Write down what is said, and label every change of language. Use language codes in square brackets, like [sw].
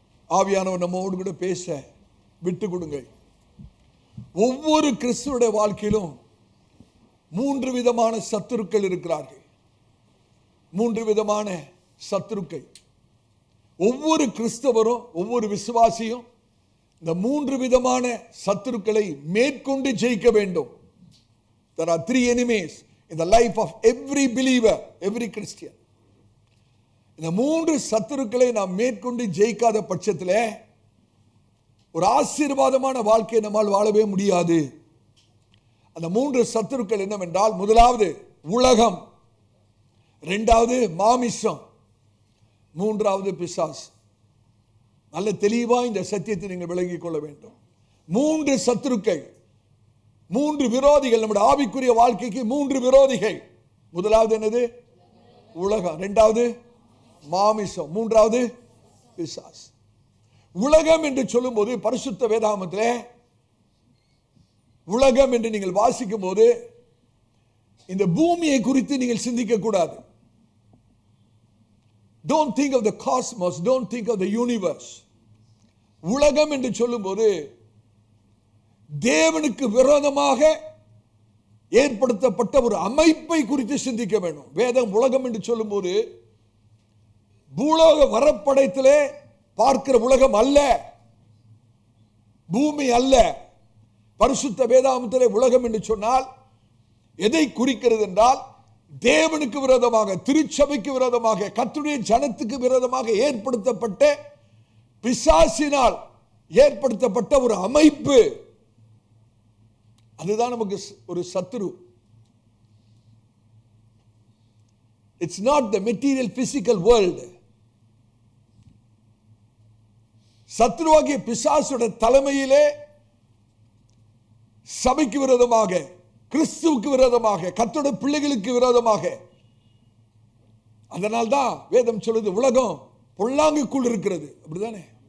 [ta] ஆவியானவர் நம்மோடு கூட பேச விட்டு கொடுங்கள். ஒவ்வொரு கிறிஸ்துவுடைய வாழ்க்கையிலும் 3 விதமான சத்துருக்கள் இருக்கிறார்கள். 3 விதமான சத்துருக்கள். ஒவ்வொரு கிறிஸ்தவரும், ஒவ்வொரு விசுவாசியும் இந்த 3 விதமான சத்துருக்களை மேற்கொண்டு ஜெயிக்க வேண்டும். [en] There are 3 enemies in the life of every believer, every Christian. [ta] இந்த 3 சத்துருக்களை நாம் மேற்கொண்டு ஜெயிக்காத பட்சத்தில் ஒரு ஆசீர்வாதமான வாழ்க்கையை நம்மால் வாழவே முடியாது. அந்த 3 சத்துருக்கள் என்னவென்றால், முதலாவது உலகம், இரண்டாவது மாமிசம், மூன்றாவது பிசாசு. நல்ல தெளிவா இந்த சத்தியத்தை நீங்கள் விளங்கிக் கொள்ள வேண்டும். 3 சத்துருக்கள், 3 விரோதிகள். நம்முடைய ஆவிக்குரிய வாழ்க்கைக்கு 3 விரோதிகள். முதலாவது என்னது? உலகம். இரண்டாவது மாமிசம், மூன்றாவது பிசாசு. உலகம் என்று சொல்லும்போது பரிசுத்த வேதாகமத்திலே உலகம் என்று நீங்கள் வாசிக்கும் போது இந்த பூமியை குறித்து நீங்கள் சிந்திக்க கூடாது. [en] Don't think of the cosmos, don't think of the universe. [ta] உலகம் என்று சொல்லும்போது தேவனுக்கு விரோதமாக ஏற்படுத்தப்பட்ட ஒரு அமைப்பை குறித்து சிந்திக்க வேண்டும். வேதம் உலகம் என்று சொல்லும்போது பூலோக வரப்படைத்திலே பார்க்கிற உலகம் அல்ல, பூமி அல்ல. பரிசுத்த வேதாகமத்திலே உலகம் என்று சொன்னால் எதை குறிக்கிறது என்றால், தேவனுக்கு விரோதமாக, திருச்சபைக்கு விரோதமாக, கர்த்தருடைய ஜனத்துக்கு விரோதமாக ஏற்படுத்தப்பட்ட பிசாசினால் ஏற்படுத்தப்பட்ட ஒரு அமைப்பு. அதுதான் நமக்கு ஒரு சத்துரு. [en] It's not the material physical world. [ta] சத்துருவாகிய பிசாசுடைய தலைமையிலே சபைக்கு விரோதமாக, கிறிஸ்துவுக்கு விரோதமாக, கர்த்தருடைய பிள்ளைகளுக்கு விரோதமாக. அதனால்தான் வேதம் சொல்லுது உலகம் பொல்லாங்குக்குள் இருக்கிறது. அப்படிதானே?